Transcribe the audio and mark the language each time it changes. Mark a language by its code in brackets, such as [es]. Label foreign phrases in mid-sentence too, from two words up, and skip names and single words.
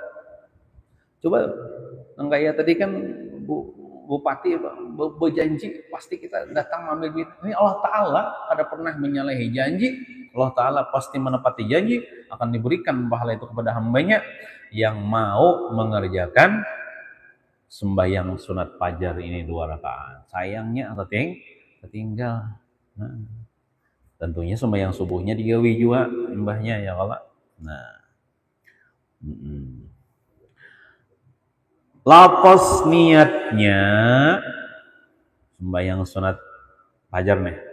[id] Coba nang kayak tadi kan bupati berjanji pasti kita datang ambil duit. Ini Allah Ta'ala ada pernah menyalahi janji. Allah Ta'ala pasti menepati janji akan diberikan pahala itu kepada hambanya yang mau mengerjakan sembahyang sunat fajar ini 2 rakaat. Sayangnya tertinggal. Nah, tentunya sembahyang subuhnya digawi juga imbahnya [ar] ya Allah. [id] Nah, lapos niatnya sembahyang sunat fajar nih.